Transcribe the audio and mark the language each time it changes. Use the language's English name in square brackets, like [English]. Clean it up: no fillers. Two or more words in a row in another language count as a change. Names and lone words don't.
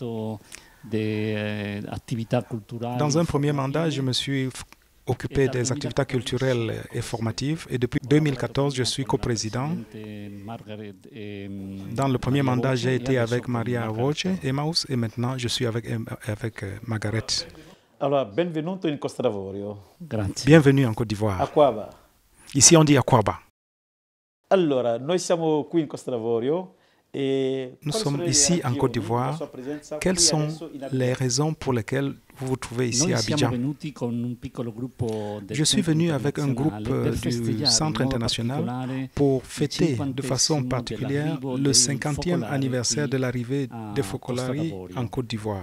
[French] Dans un premier mandat, je me suis occupé des activités culturelles et formatives et depuis 2014, je suis coprésident. Dans le premier mandat, j'ai été avec Maria Roche, Emmaus, et maintenant je suis avec Margaret. Alors, [Italian] benvenuto in Costa d'Avorio. [French] Bienvenue en Côte d'Ivoire. Aquaba. Ici, on dit Aquaba. [Italian] Allora, noi siamo qui in Costa d'Avorio. [French] Nous sommes ici en Côte d'Ivoire. Quelles sont les raisons pour lesquelles vous vous trouvez ici à Abidjan? Je suis venu avec un groupe du Centre international pour fêter de façon particulière le 50e anniversaire de l'arrivée des Focolari en Côte d'Ivoire.